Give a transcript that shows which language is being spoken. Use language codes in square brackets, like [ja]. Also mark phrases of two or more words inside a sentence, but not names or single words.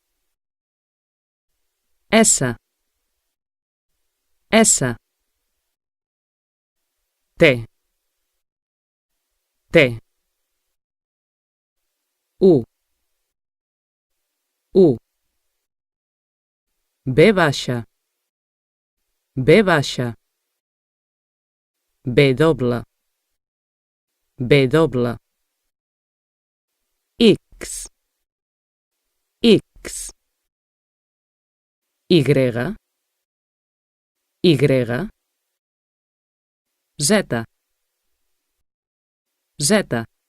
[ca] S. S. T. T. U. U. B baixa. B baixa. B doble. B doble. X. X. Y. Y. Z. Z.